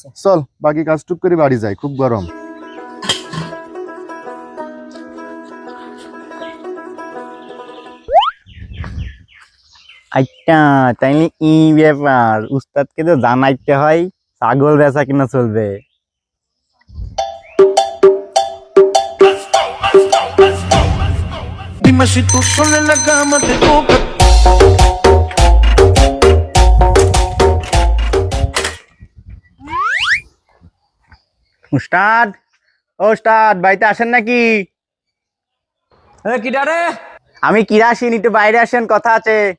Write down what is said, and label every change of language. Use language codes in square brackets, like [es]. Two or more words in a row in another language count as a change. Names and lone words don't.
[bn] চল বাকি কাজ টুক করে বাড়ি যাই, খুব গরম। আচ্ছা, তাইলে ই ব্যাপার, উস্তাদকে তো জানাইতে হয় ছাগল বেচা কিনা চলবে। [es] Dime si tú sola en la cama te toca. [bn] উস্তাদ, ও উস্তাদ, বাড়িতে আসেন নাকি? কিডা রে? আমি কিরাসিন, একটু বাইরে আসেন, কথা আছে।